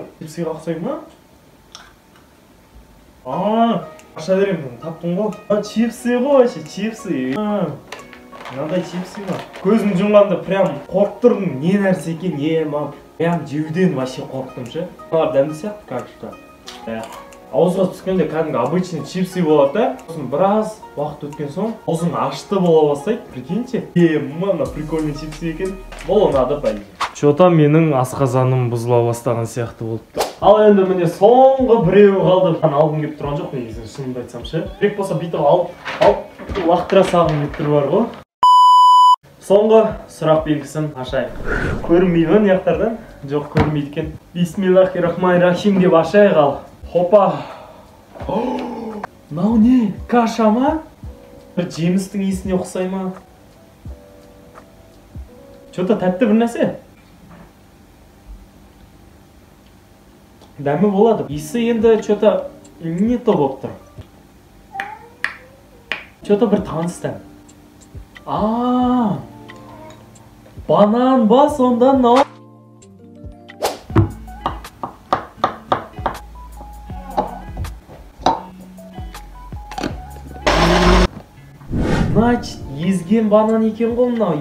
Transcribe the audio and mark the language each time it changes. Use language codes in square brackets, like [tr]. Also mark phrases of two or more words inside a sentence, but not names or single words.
[kk] Чипсыға ұқсай ма? Аша беремін, таптың ғой. Чипсы ғой, чипсы. Мынандай чипсы ма? Көзім жұмғанда прям қорқып тұрдым. Не нәрсе екен, не ма? Прям жеуден вообще қорқтым ше. Бұлар дәмді сияқты, [ru] как что. [kk] Ауызға түскенде кәдімгі обычный чипсы болады да. Сосын біраз уақыт өткен соң аузың ашты бола бастайды. [ru] Прикиньте. [kk] Мана прикольный чипсы екен. Бұл ұнады [ru] по идее. [kk] Что-то менің асқазаным бұзыла бастаған сияқты болыпты. Ал енді міне соңғы біреуі қалды. Алғым келіп тұрған жоқ негізі, шынымды айтсам ше. Керек болса бүйтіп алып лақтыра сағым келіп тұр бар ғой. Соңғы сұрақ белгісін ашайық. Көрінбейді ма неяқтардан? Жоқ, көрінбейді екен. Бисмиллахиррахманиррахим деп ашайық ал. Хопа. Мынау не? Каша ма? Бір жемістің иісіне ұқсай ма? Что-то тәтті бір нәрсе. Дәмі болады. Иісі енді [ru] что-то не то [kk] болып тұр. Что-то бір таныс дәм. Банан ба сонда мынау? Значит, езген банан екен ғой мынау.